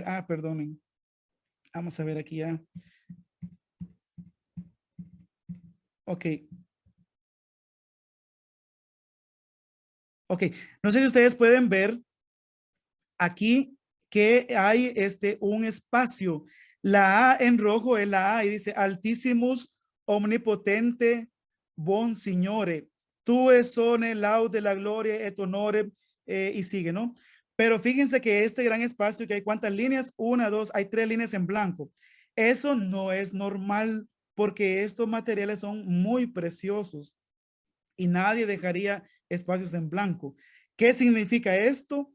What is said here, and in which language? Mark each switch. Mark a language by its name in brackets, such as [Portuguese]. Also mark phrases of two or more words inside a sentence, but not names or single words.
[Spanish] Ah, perdonen. Vamos a ver aquí ya. Ok. Ok. No sé si ustedes pueden ver aquí que hay un espacio. La A en rojo es la A y dice [Italian] Altissimus omnipotente bon signore, tu sone laude la gloria et honore [Spanish] y sigue, ¿no? Pero fíjense que este gran espacio que hay cuántas líneas, una, dos, hay 3 líneas en blanco. Eso no es normal porque estos materiales son muy preciosos y nadie dejaría espacios en blanco. ¿Qué significa esto?